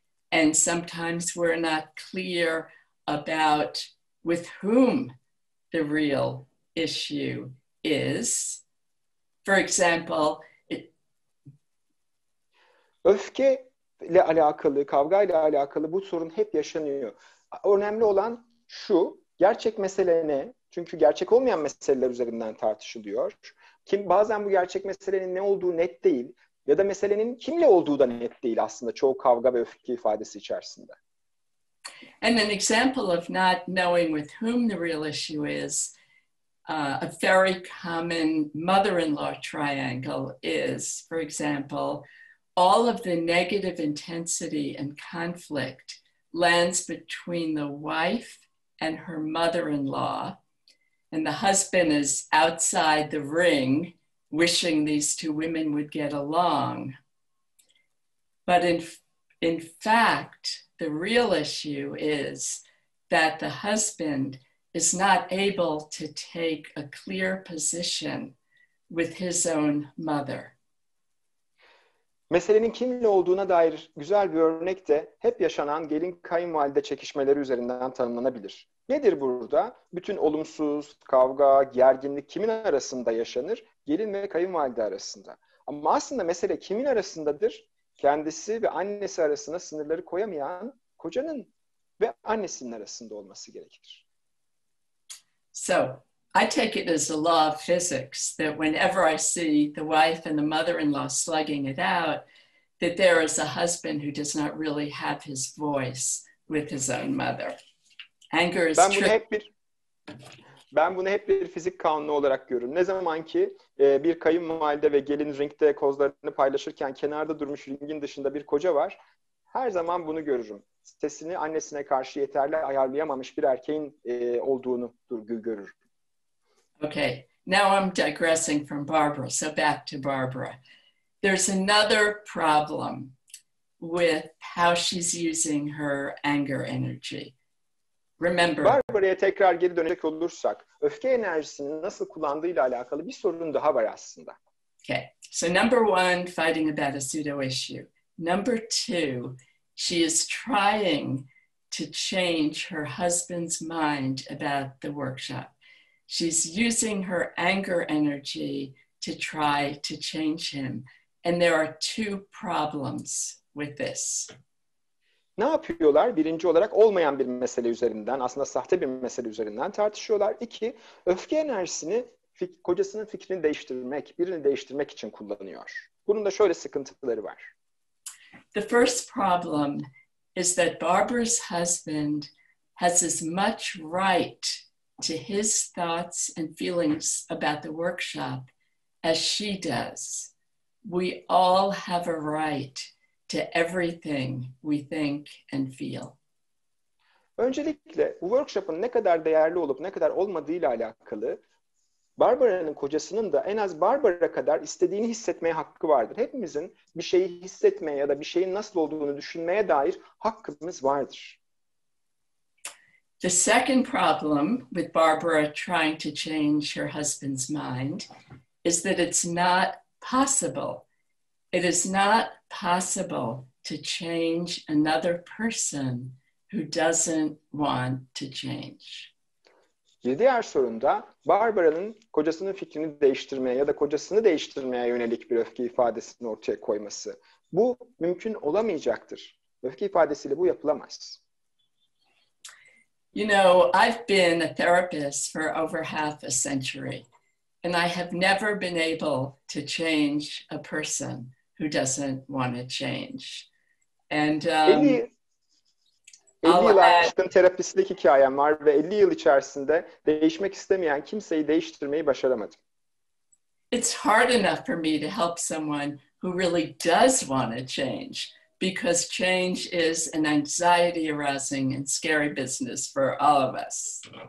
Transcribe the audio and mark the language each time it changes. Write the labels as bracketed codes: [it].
[en] And sometimes we're not clear about with whom the real issue is. For example, [tr] Öfke ile alakalı, kavga ile alakalı bu sorun hep yaşanıyor. Önemli olan şu, gerçek mesele ne? Çünkü gerçek olmayan meseleler üzerinden tartışılıyor. Bazen bu gerçek meselenin ne olduğu net değil ya da meselenin kimle olduğu da net değil aslında çoğu kavga ve öfke ifadesi içerisinde. [en] And an example of not knowing with whom the real issue is, a very common mother-in-law triangle is, for example, all of the negative intensity and conflict lands between the wife and her mother-in-law, and the husband is outside the ring wishing these two women would get along. But in fact, the real issue is that the husband is not able to take a clear position with his own mother. [tr] Meselenin kimle olduğuna dair güzel bir örnek de hep yaşanan gelin kayınvalide çekişmeleri üzerinden tanımlanabilir. Nedir burada? Bütün olumsuz, kavga, gerginlik kimin arasında yaşanır? Gelin ve kayınvalide arasında. Ama aslında mesele kimin arasındadır? Kendisi ve annesi arasında sınırları koyamayan kocanın ve annesinin arasında olması gerekir. [en] So, I take it as a law of physics that whenever I see the wife and the mother-in-law slugging it out, that there is a husband who does not really have his voice with his own mother. Anger is [tr] Ben bunu hep bir fizik kanunu olarak görürüm. Ne zaman ki bir kayınvalide ve gelin ringde kozlarını paylaşırken kenarda durmuş ringin dışında bir koca var, her zaman bunu görürüm. Sesini annesine karşı yeterli ayarlayamamış bir erkeğin olduğunu görürüm. [en] Okay, now I'm digressing from Barbara, so back to Barbara. There's another problem with how she's using her anger energy. Remember, [tr] Barbara'ya tekrar geri dönecek olursak, öfke enerjisini nasıl kullandığıyla alakalı bir sorun daha var aslında. [en] Okay, so number one, fighting about a pseudo issue. Number two, she is trying to change her husband's mind about the workshop. She's using her anger energy to try to change him. And there are two problems with this. [tr] Ne yapıyorlar? Birinci olarak olmayan bir mesele üzerinden, aslında sahte bir mesele üzerinden tartışıyorlar. İki, öfke enerjisini kocasının fikrini değiştirmek, birini değiştirmek için kullanıyor. Bunun da şöyle sıkıntıları var. [en] The first problem is that Barbara's husband has as much right to his thoughts and feelings about the workshop as she does. We all have a right to everything we think and feel. [tr] Öncelikle bu workshop'ın ne kadar değerli olup ne kadar olmadığıyla alakalı Barbara'nın kocasının da en az Barbara kadar istediğini hissetmeye hakkı vardır. Hepimizin bir şeyi hissetmeye ya da bir şeyin nasıl olduğunu düşünmeye dair hakkımız vardır. [en] The second problem with Barbara trying to change her husband's mind is that it's not possible. It is not possible to change another person who doesn't want to change. [tr] Bir diğer sorun da Barbara'nın kocasının fikrini değiştirmeye ya da kocasını değiştirmeye yönelik bir öfke ifadesini ortaya koyması. Bu mümkün olamayacaktır. Öfke ifadesiyle bu yapılamaz. [en] You know, I've been a therapist for over half a century, and I have never been able to change a person who doesn't want to change. And [tr] 50 yıl aşkın terapistlik hikayem var ve 50 yıl içerisinde değişmek istemeyen kimseyi değiştirmeyi başaramadım. [en] It's hard enough for me to help someone who really does want to change, because change is an anxiety-arousing and scary business for all of us.